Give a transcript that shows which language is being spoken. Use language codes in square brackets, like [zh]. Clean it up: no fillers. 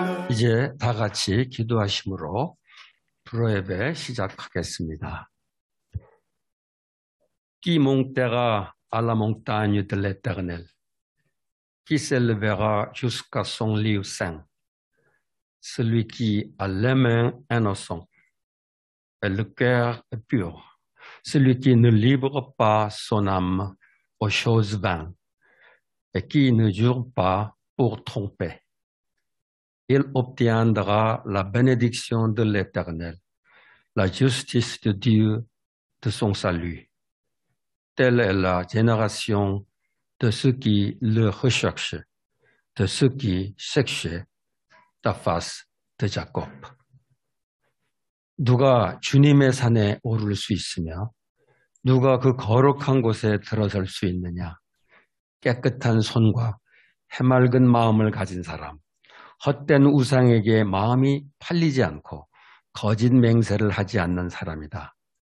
[ko] 이제 다 같이 기도하심으로 불어예배 시작하겠습니다. [fr] Qui montera à la montagne de l'Éternel, qui s'élèvera jusqu'à son lieu saint, celui qui a les mains innocentes et le cœur pur, celui qui ne livre pas son âme aux choses vaines et qui ne jure pas pour tromper. Il obtiendra la bénédiction de l'Éternel, la justice de Dieu de son salut. Telle est la génération de ceux qui le recherchent, de ceux qui cherchent ta face de Jacob. [ko] 누가 주님의 산에 오를 수 있으며 누가 그 거룩한 곳에 들어설 수 있느냐? 깨끗한 손과 해맑은 마음을 가진 사람, 헛된 우상에게 마음이 팔리지 않고 거짓 맹세를 하지 않는 사람이다.